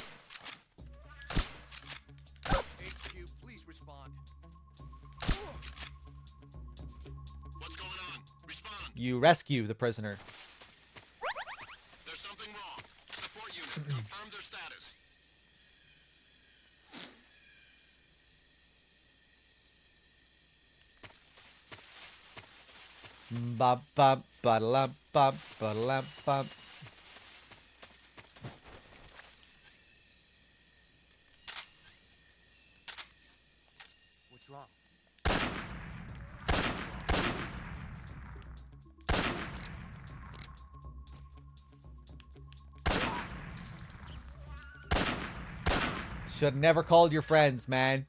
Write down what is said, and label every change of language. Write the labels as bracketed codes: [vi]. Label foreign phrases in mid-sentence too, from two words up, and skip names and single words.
[en] HQ, please respond. What's going on? Respond. You rescue the prisoner. There's something wrong. Support unit, confirm their status. Ba ba ba la ba ba la ba. What's wrong? Should never called your friends, man.